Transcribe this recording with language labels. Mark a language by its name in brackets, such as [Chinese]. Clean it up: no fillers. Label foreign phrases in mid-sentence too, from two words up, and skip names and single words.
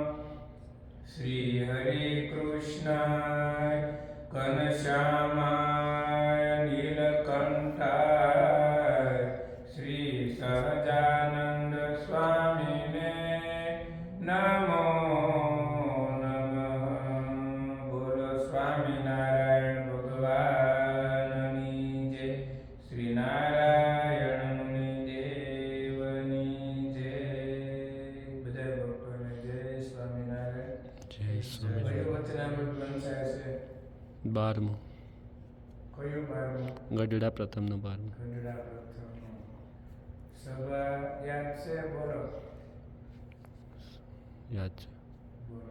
[Sanskrit] श्री हरे कृष्णाय घनश्यामाय नीलकंठाय श्री सहजानंद स्वामिने नमो नमः। [Gujarati] બોલો સ્વામિનારાયણ ભગવાનની જય। શ્રી નારાયણ મુનિ દેવની જય। બધાય ભક્તોને જય સ્વામિનારાયણ। જય સ્વામી. કયું વચનામૃત વંચાય છે? 12મું. કયું 12મું? ગઢડા પ્રથમનું 12મું. ગઢડા પ્રથમનું. સભા યાદ છે? બોલો યાદ છે. બોલો.